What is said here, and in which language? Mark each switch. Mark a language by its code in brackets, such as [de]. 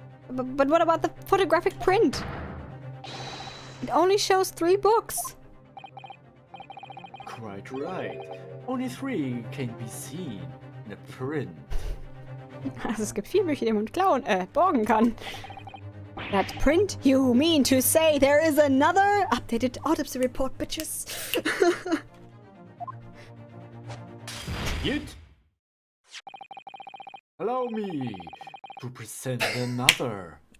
[en] But what about the photographic print? It only shows 3 books. Quite right. Only 3 can be seen in a print. [de] Also es gibt 4 Bücher, die man borgen kann. [en] That print? You mean to say there is another updated autopsy report, bitches? Yet, allow me to present another.